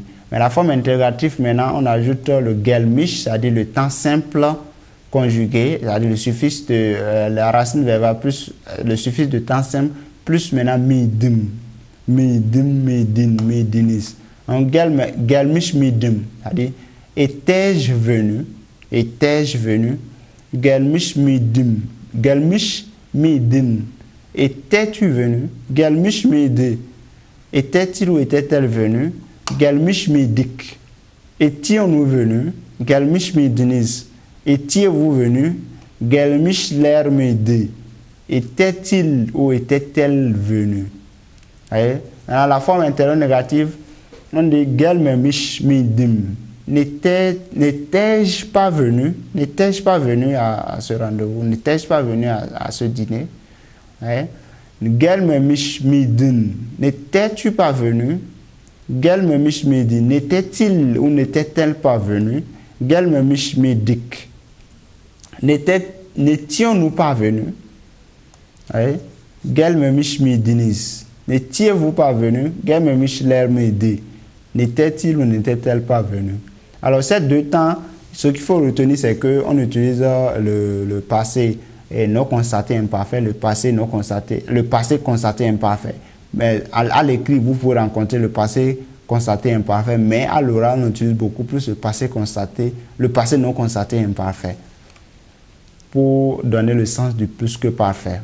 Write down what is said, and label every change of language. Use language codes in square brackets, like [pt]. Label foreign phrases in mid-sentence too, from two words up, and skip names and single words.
[fr] Mais la forme interrogative, maintenant, on ajoute le gelmiş, c'est-à-dire le temps simple conjugué, c'est-à-dire le suffixe de la racine verbale plus le suffixe de temps simple, plus maintenant [tr] midim, midim, midin, midinis. [fr] Donc [tr] gelmiş midim, [fr] c'est-à-dire étais-je venu, étais-je venu, [tr] gelmiş midim, gelmiş midin, [fr] étais-tu venu, [tr] gelmiş miydi. [fr] Était-il ou était-elle venu? [tr] Gelmiş miydik? [fr] Étions-nous venus? [tr] Gelmiş miydiniz? [fr] Étiez-vous venus? [tr] Gelmişler miydi? [fr] Était-il ou était-elle venu? Dans la forme intérieure négative, on dit [tr] gelmemiş miydim? [fr] N'étais-je pas venu? N'étais-je pas venu à ce rendez-vous? N'étais-je pas venu à ce dîner? [tr] Gelmemiş miydin? [fr] N'étais-tu pas venu? [tr] Gelmemiş miydin? [fr] N'était-il ou n'était-elle pas venu? [tr] Gelmemiş miydik? [fr] N'étions-nous pas venus? [tr] Gelmemiş miydiniz? [fr] N'étiez-vous pas venu? [tr] Gelmemişler miydi? [fr] N'était-il ou n'était-elle pas venu? Alors, ces deux temps, ce qu'il faut retenir, c'est qu'on utilise le passé et non constaté imparfait, le passé non constaté, le passé constaté imparfait. Mais à l'écrit, vous pouvez rencontrer le passé constaté imparfait, mais à l'oral, on utilise beaucoup plus le passé constaté, le passé non constaté imparfait, pour donner le sens du plus que parfait.